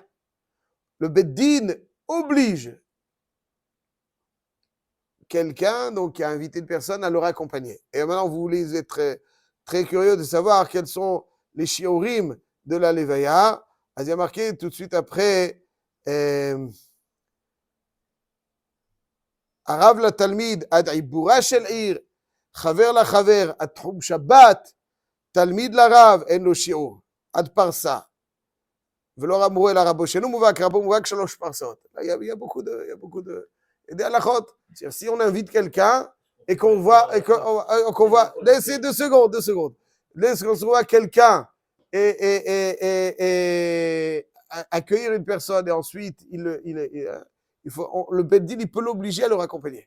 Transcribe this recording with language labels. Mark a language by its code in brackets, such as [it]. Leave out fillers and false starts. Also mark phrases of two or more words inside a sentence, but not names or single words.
[fr] Le Beddin oblige quelqu'un, donc qui a invité une personne, à le raccompagner. Et maintenant, vous voulez être très, très curieux de savoir quels sont les shiurim de la Levaya. Il y a marqué tout de suite après [he] רב לתלמיד עד עיבורה של עיר, חבר לחבר עד תחום שבת, תלמיד לרב אין לו שיעור, עד פרסה. ולא אמרו אלא רבו שאינו מובהק, רבו מובהק 3 פרסות. [fr] Il y a beaucoup de... Et des halachot. Si on invite quelqu'un et qu'on voit... Laissez 2 secondes. Laissez qu'on se voit quelqu'un et accueillir une personne et ensuite le Beddin, il peut l'obliger à le raccompagner.